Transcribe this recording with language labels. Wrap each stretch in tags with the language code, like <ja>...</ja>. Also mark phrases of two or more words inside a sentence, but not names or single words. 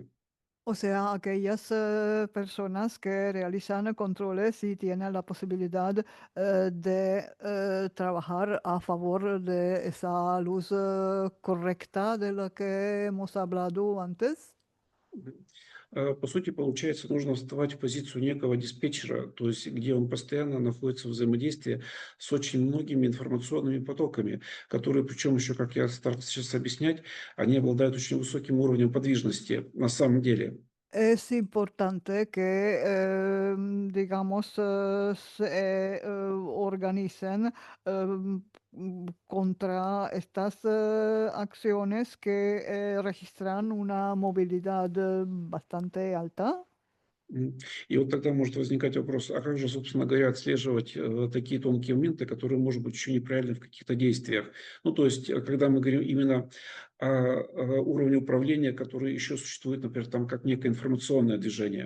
<es>O sea, aquellas personas que realizan controles y tienen la posibilidad de trabajar a favor de esa luz correcta de la que hemos hablado antes.</es> <ru>По сути, получается, нужно вставать в позицию некого диспетчера, то есть где он постоянно находится в взаимодействии с очень многими информационными потоками, которые, причем еще, как я старался сейчас объяснять, они обладают очень высоким уровнем подвижности на самом деле.</ru> <es>Es importante que, digamos, se organicen contra estas acciones que registran una movilidad bastante alta.</es> <ru>И вот тогда может возникать вопрос, а как же, собственно говоря, отслеживать такие тонкие моменты, которые, может быть, еще неправильны в каких-то действиях? Ну, то есть, когда мы говорим именно о уровне управления, который еще существует, например, там как некое информационное движение.</ru>